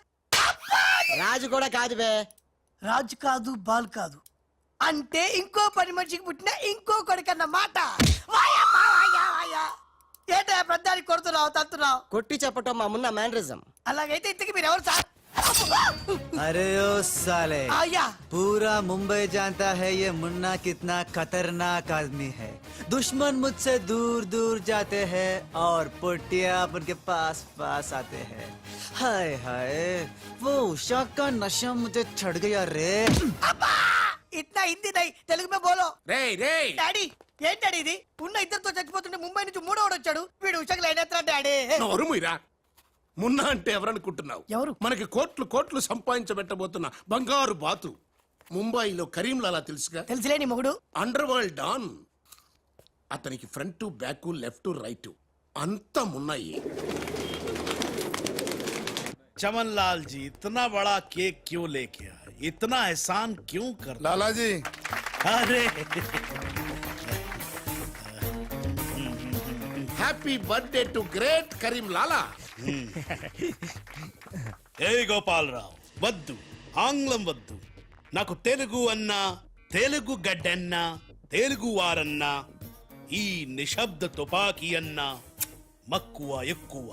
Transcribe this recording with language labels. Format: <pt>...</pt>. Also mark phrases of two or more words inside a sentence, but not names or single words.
<te>రాజు కూడా కాదు బే. రాజు కాదు, బాల్ కాదు, అంటే ఇంకో పని మనిషికి పుట్టిన ఇంకో కొడుకన్న మాట. ఏంటా పెద్దానికి కొడుతున్నావు, తత్తున్నావు? కొట్టి చెప్పటం మా మున్న మేనరిజం. అలాగైతే ఇంతకి మీరు ఎవరు సార్?</te> <hi>अरे ओ साले, आया। पूरा मुंबई जानता है ये मुन्ना कितना खतरनाक आदमी है. दुश्मन मुझसे दूर दूर जाते हैं और पोटिया उनके पास पास आते हैं. हाय हाय, वो उषा का नशा मुझे चढ़ गया रे. ఇట్లా हिंदी नहीं, तेलुगु में बोलो.</hi> <te>రేయ్ రేయ్, డాడీ, ఏంటి డాడీ ఇది? ఉన్న ఇద్దరితో చచ్చిపోతుంటే ముంబై నుంచి మూడోడు వచ్చాడు. వీడు ఉషకు లైన్ ఎత్తా డాడీ. నోరుముయిరా. మున్నా అంటే ఎవరనుకుంటున్నావు? ఎవరు? మనకి కోట్లు కోట్లు సంపాదించబెట్టబోతున్న బంగారు బాతు. ముంబైలో కరీంలాలా తెలుసుగా, తెలుసులే నీ మొగుడు.</te> <en>under world don.</en> <te>అతనికి</te> <en>front back left right</en> <te>అంతా మున్నాయి.</te> <hi>चमन लाल जी, इतना बड़ा केक क्यों लेके आए? इतना एहसान क्यों कर?</hi> <te>లాలా జీ,</te> <hi>अरे</hi> <en>happy birthday to great Karim Lala.</en> <te>ఏ గోపాలరావు, వద్దు, ఆంగ్లం వద్దు. నాకు తెలుగు అన్నా, తెలుగు గడ్డన్నా, తెలుగు వారన్నా, ఈ నిశ్శబ్ద తుపాకీ అన్నా మక్కువ ఎక్కువ.</te>